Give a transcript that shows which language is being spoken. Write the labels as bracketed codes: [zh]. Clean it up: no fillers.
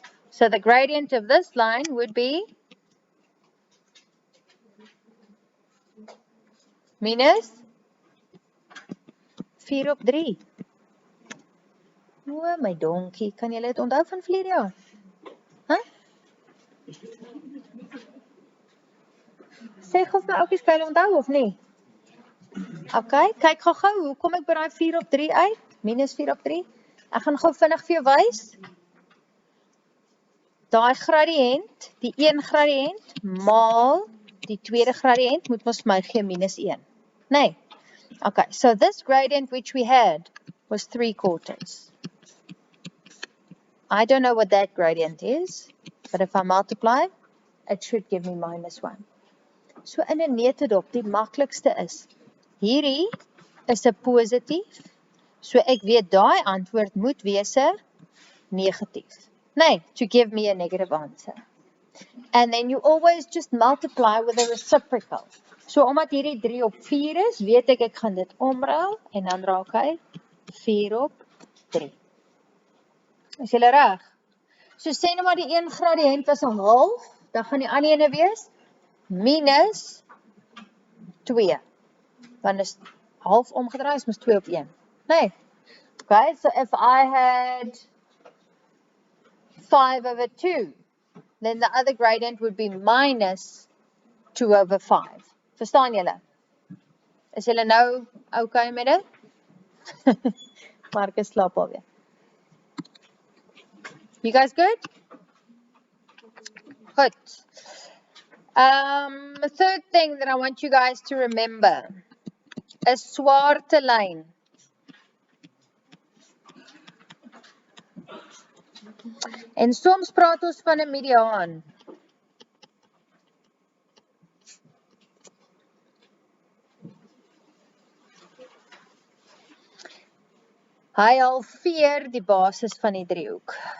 [en] So, the gradient of this line would be -4/3. [af] O, my donkie, kan julle dit onthou van verlede jaar? Huh? Sê gou vir my oukies, kan julle onthou of nie? Okay, kyk gou, hoe kom ek by daai 4/3 uit? -4/3. Ek gaan gou vinnig vir jou wys. Daai gradiënt, die een gradiënt maal die tweede gradiënt moet ons my gee -1. Nee. [en] Okay, so this gradient which we had was 3/4. I don't know what that gradient is, but if I multiply, it should give me -1. [af] So in 'n neutedop, die maklikste is, hierdie is 'n positief, so ek weet daai antwoord moet wees 'n negatief. [en] Nee, to give me a negative answer. And then you always just multiply with a reciprocal. [af] So omdat hierdie 3/4 is, weet ek gaan dit omruil, en dan raak hy 4/3. Is julle reg? So sê nou maar die een gradiënt was 1/2, dan gaan die ander ene wees -2. Want is half omgedraai, is mos 2/1. Nee. [en] Okay, so if I had 5/2, then the other gradient would be -2/5. [af] Verstaan julle? Is julle nou okay met dit? Marcus slaap alweer. [en] You guys good? Good. The third thing that I want you guys to remember is swarte lyn. [af] En soms praat ons van 'n mediaan. Hy halveer die basis van die driehoek.